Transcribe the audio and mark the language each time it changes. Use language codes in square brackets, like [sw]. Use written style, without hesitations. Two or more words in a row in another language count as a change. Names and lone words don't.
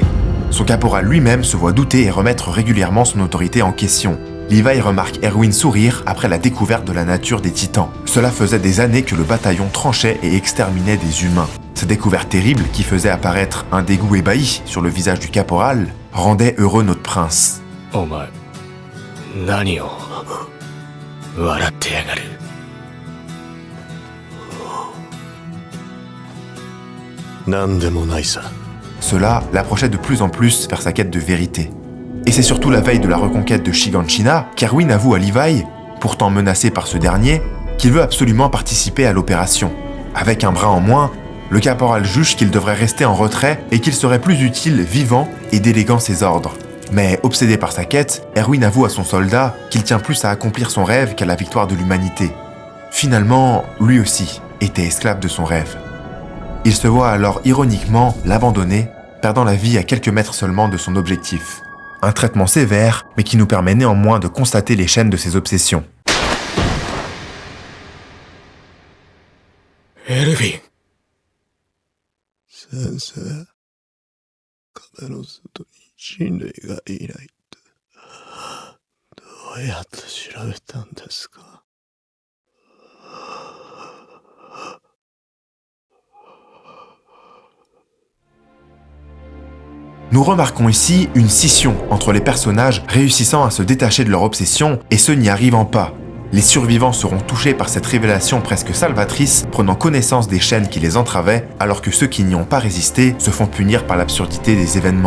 [fr] Son caporal lui-même se voit douter et remettre régulièrement son autorité en question. Levi remarque Erwin sourire après la découverte de la nature des titans. Cela faisait des années que le bataillon tranchait et exterminait des humains. Cette découverte terrible, qui faisait apparaître un dégoût ébahi sur le visage du caporal, rendait heureux notre prince. [ja] お前、何を笑ってやがる。何でもないさ。 [fr] Cela l'approchait de plus en plus vers sa quête de vérité. Et c'est surtout la veille de la reconquête de Shiganshina qu'Erwin avoue à Levi, pourtant menacé par ce dernier, qu'il veut absolument participer à l'opération. Avec un bras en moins, le caporal juge qu'il devrait rester en retrait et qu'il serait plus utile vivant et déléguant ses ordres. Mais obsédé par sa quête, Erwin avoue à son soldat qu'il tient plus à accomplir son rêve qu'à la victoire de l'humanité. Finalement, lui aussi était esclave de son rêve. Il se voit alors ironiquement l'abandonner, perdant la vie à quelques mètres seulement de son objectif. Un traitement sévère, mais qui nous permet néanmoins de constater les chaînes de ses obsessions. [ja] エルヴィン。先生、壁の外に人類がいないってどうやって調べたんですか？ [fr] Nous remarquons ici une scission entre les personnages réussissant à se détacher de leur obsession et ceux n'y arrivant pas. Les survivants seront touchés par cette révélation presque salvatrice, prenant connaissance des chaînes qui les entravaient, alors que ceux qui n'y ont pas résisté se font punir par l'absurdité des événements.